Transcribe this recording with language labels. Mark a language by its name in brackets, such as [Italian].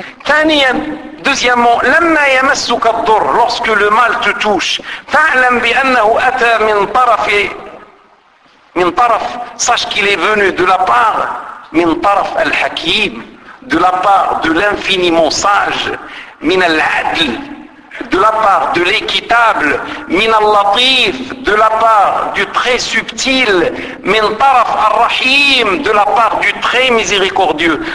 [Arabic] ثانيا. [French] Deuxièmement, [Arabic] لما يمسك الضر. [French] Lorsque le mal te touche. [Arabic] فاعلم بأنه أتى من طرف. من طرف. [French] Sache qu'il est venu de la part. [Arabic] من طرف الحكيم. [French] De la part de l'infiniment sage, [Arabic] min al-adl, [French] de la part de l'équitable, [Arabic] min al-latif, [French] de la part du très subtil, [Arabic] min taraf al-rahim, [French] de la part du très miséricordieux.